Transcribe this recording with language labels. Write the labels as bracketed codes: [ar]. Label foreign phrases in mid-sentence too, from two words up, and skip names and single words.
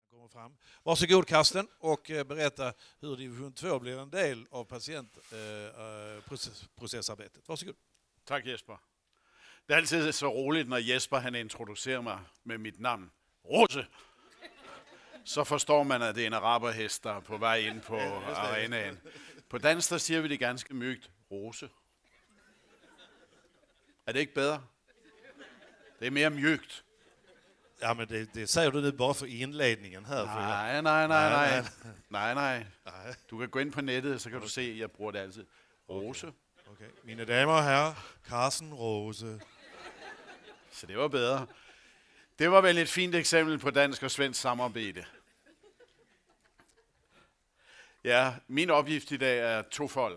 [sv] fram. Varsågod Karsten och berätta hur division 2 blir en del av patientprocessarbetet. Varsågod. [da] Tak Jesper. Det er altid så roligt, når Jesper han introducerer mig med mit navn. Rose! Så forstår man, at det er en araberhest, der er på vej ind på arenaen. På dansk, der siger vi det ganske mygt. Rose. Er det ikke bedre? Det er mere mjukt. [sv] Ja, men det säger du nu bara för inledningen här. [da] Nej. Du kan gå ind på nettet, så kan du se, at jeg bruger det altid. Rose. Okay. Mine damer og herrer, Carsten Rose. Så det var bedre. Det var vel et fint eksempel på dansk og svensk samarbejde. Ja, min opgift i dag er tofold.